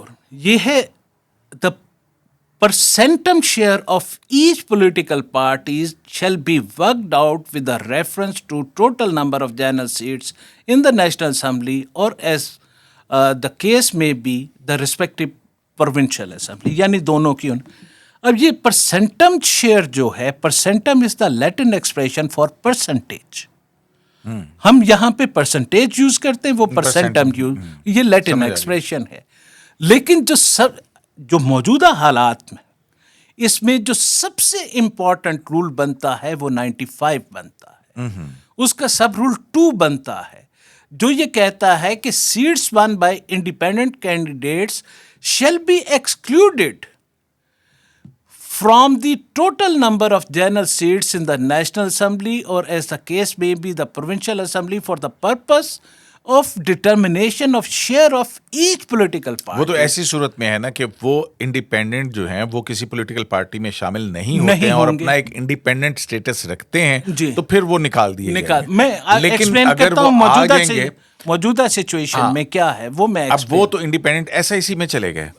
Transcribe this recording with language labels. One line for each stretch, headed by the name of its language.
Urdu: یہ ہے
English: The percentum share of each political parties shall be worked out with a reference to total number of general seats in the National Assembly or as the case may be the respective provincial assembly.
Urdu: یعنی دونوں کی اب یہ percentum share جو ہے,
English: percentum is the Latin expression for percentage.
Urdu: ہم یہاں پہ پرسنٹیج یوز کرتے ہیں, وہ پرسنٹ ہم یوز, یہ لیٹن ایکسپریشن ہے. لیکن جو موجودہ حالات میں اس میں جو سب سے امپورٹنٹ رول بنتا ہے وہ 95 بنتا ہے. اس کا سب رول 2 بنتا ہے جو یہ کہتا ہے کہ
English: Seats won by independent candidates shall be excluded from the total number of general seats in the National Assembly or as the case may be the Provincial Assembly for the purpose of determination of share of each political party.
Urdu: وہ تو ایسی صورت میں ہے نا کہ وہ independent جو ہیں وہ کسی پولیٹیکل پارٹی میں شامل نہیں ہوتے ہیں اور اپنا ایک انڈیپینڈنٹ سٹیٹس رکھتے ہیں, تو پھر وہ نکال دیے گئے. میں ایکسپلین کرتا ہوں موجودہ سچویشن میں کیا ہے وہ میں اب وہ تو انڈیپینڈنٹ ایس آئی سی میں چلے گئے.